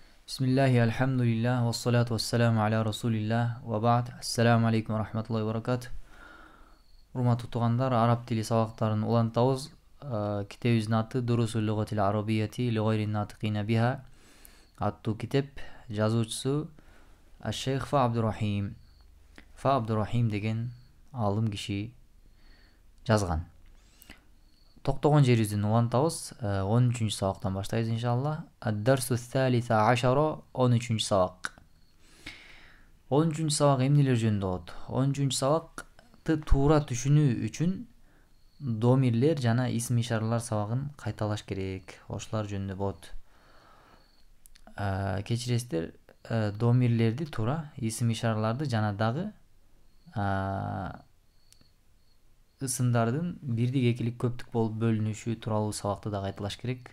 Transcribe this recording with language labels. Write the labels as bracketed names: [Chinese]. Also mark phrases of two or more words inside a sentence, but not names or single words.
[Arabic] بسم الله، الحمد لله، و الصلاة و السلام على رسول الله، و بعد. السلام عليكم و رحمة الله و بركاته. [Kyrgyz] Урматтуу туугандар, араб тили сабактарын улантабыз. Китебибиздин аты Дурусул лугатил арабияти ли гайри натикина биха аттуу китеп. Жазуучусу Аш-Шейх Фа Абдурахим. Фа Абдурахим деген алым киши жазган. Токтогон жерибизден улантабыз. 13-чү сабактан баштайбыз иншалла. [Arabic] الدرس الثالث عشر, [Kyrgyz] 13-чү сабак. 13-чү сабак эмнелер жөнүндө болот? 13-чү сабакты туура түшүнүү үчүн домирлер жана исм ишаралар сабагын кайталаш керек. Ошолор жөнүндө болот. Кечиресиздер, домирлерди туура, исм ишараларды жана дагы ысымдардын бирдик, экилик, көптүк болуп бөлүнүшү тууралуу сабакты да кайталаш керек.